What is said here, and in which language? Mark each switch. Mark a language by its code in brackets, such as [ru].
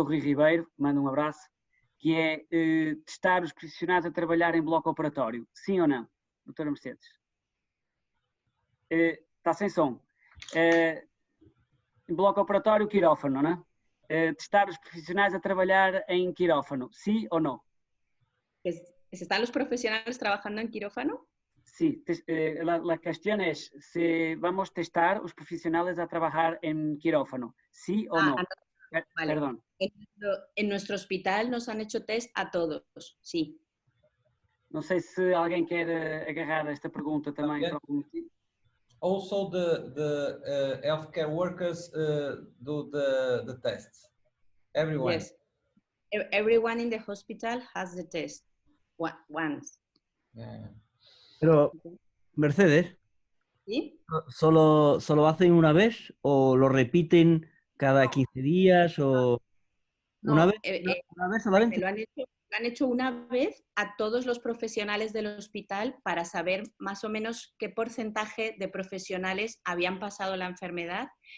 [pt] Rui Ribeiro, manda um abraço, que é testar os profissionais a trabalhar em bloco operatório. Sim ou não, doutora Mercedes? Está sem som. Em bloco operatório, quirófano, não é? Testar os profissionais a trabalhar em quirófano. Sim ou não? [es] ¿Están los profesionales trabajando en quirófano? Sí, la cuestión es si vamos a testar los profesionales a trabajar en quirófano, ¿sí o no? Vale. Perdón. En nuestro hospital nos han hecho test a todos, sí. [pt] Não sei se alguém quer agarrar esta pergunta também. [en] Okay. Also the healthcare workers do the tests. Everyone. Yes. Everyone in the hospital has the test once. Yeah. [es] Pero, Mercedes, ¿Sí? ¿solo hacen una vez o lo repiten cada 15 días o una vez solamente? Lo han hecho una vez a todos los profesionales del hospital para saber más o menos qué porcentaje de profesionales habían pasado la enfermedad.